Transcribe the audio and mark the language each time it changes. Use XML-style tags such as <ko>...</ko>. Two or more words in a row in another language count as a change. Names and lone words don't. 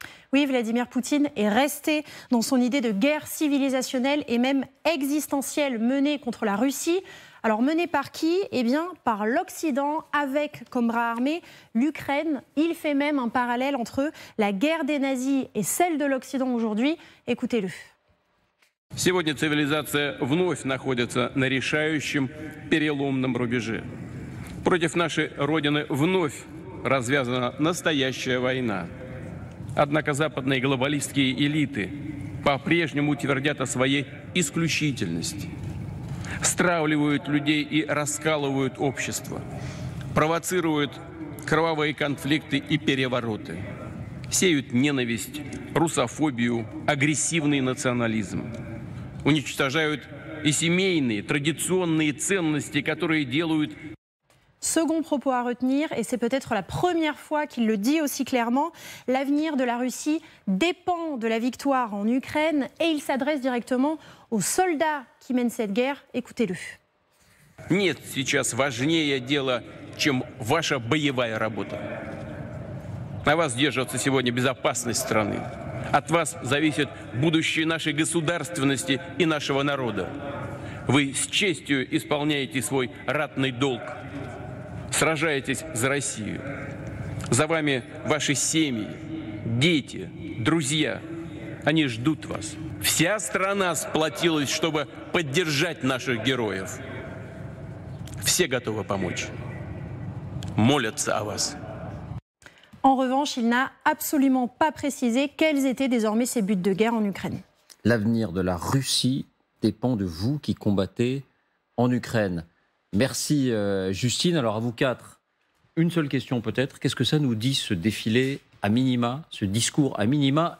<fr>Oui, Vladimir Poutine est resté dans son idée de guerre civilisationnelle et même existentielle menée contre la Russie. Alors menée par qui? Eh bien par l'Occident, avec comme bras armé l'Ukraine. Il fait même un parallèle entre la guerre des nazis et celle de l'Occident aujourd'hui. Écoutez-le.</fr> <ru>Сегодня цивилизация вновь находится на решающем переломном рубеже. Против нашей Родины вновь развязана настоящая война. Однако западные глобалистские элиты по-прежнему твердят о своей исключительности, стравливают людей и раскалывают общество, провоцируют кровавые конфликты и перевороты, сеют ненависть, русофобию, агрессивный национализм, уничтожают и семейные, традиционные ценности, которые делают...</ru> <fr>Second propos à retenir, et c'est peut-être la première fois qu'il le dit aussi clairement, l'avenir de la Russie dépend de la victoire en Ukraine et il s'adresse directement aux soldats qui mènent cette guerre. Écoutez-le.</fr> <ru>Нет сейчас важнее дела, чем ваша боевая работа. На вас держится сегодня безопасность страны. От вас зависит будущее нашей государственности и нашего народа. Вы с честью исполняете свой ратный долг. Сражаетесь за Россию. За вами ваши семьи, дети, друзья. Они ждут вас. Вся страна сплотилась, чтобы поддержать наших героев. Все готовы помочь. Молятся о вас.</ru> <fr>En revanche, il n'a absolument pas précisé quels étaient désormais ses buts de guerre en Ukraine. L'avenir de la Russie dépend de vous qui combattez en Ukraine. Merci Justine. Alors à vous quatre, une seule question peut-être. Qu'est-ce que ça nous dit ce défilé à minima, ce discours à minima?</fr>